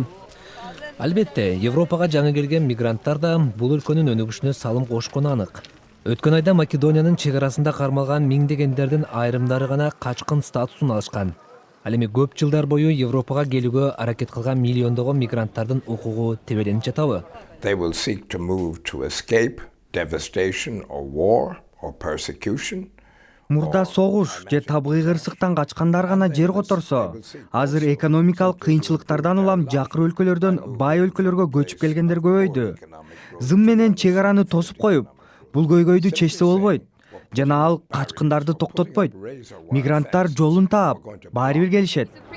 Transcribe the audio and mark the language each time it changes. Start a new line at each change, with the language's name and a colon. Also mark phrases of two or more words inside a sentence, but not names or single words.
Kyrgyz: Албетте, Европага жаңы келген мигранттар да бул өлкөнүн өнүгүшүнө салым кошкону анык. Өткөн айда Македониянын чек арасында кармалган миңдегендердин айрымдары гана качкын статусун алышкан. Ал эми көп жылдар бою Европага келүүгө аракет кылган миллиондогон мигранттардын укугу тебеленип жатабы?
English: They will seek to move to escape devastation or war or persecution.
Kyrgyz: Мурда согуш же табыгый кырсыктан качкандар гана жер которсо, азыр экономикалык кыйынчылыктардан улам жакыр өлкөлөрдөн бай өлкөлөргө көчүп келгендер көбөйдү. Зым менен чек араны тосуп коюп, бул көйгөйдү чечсе болбойт. Жана ал качкындарды токтотпойт. Мигранттар жолун таап, баары бир келишет.